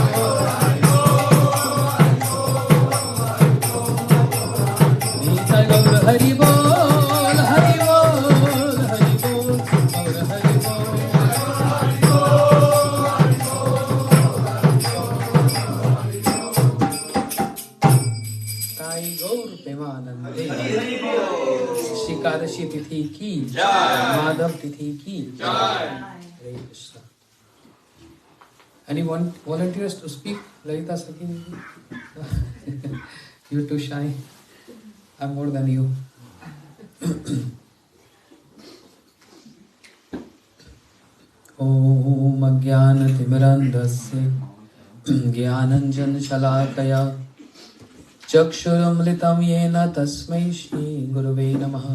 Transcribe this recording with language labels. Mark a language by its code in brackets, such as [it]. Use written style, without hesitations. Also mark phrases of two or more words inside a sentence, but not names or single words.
[bn] নিতাই গৌর হরি বোল হরি বোল হরি বোল গৌর হরি বোল তাই গৌর প্রেমানন্দে [hi] एकादशी तिथि की माधव तिथि की [bn] हरे कृष्ण. [en] Any volunteers to speak? Lalita Sakini? You're too shy. I'm more than you. [sa] ॐ अज्ञानतिमिरान्धस्य ज्ञानाञ्जनशलाकया चक्षुरमृतं येन तस्मै श्री गुरवे नमः.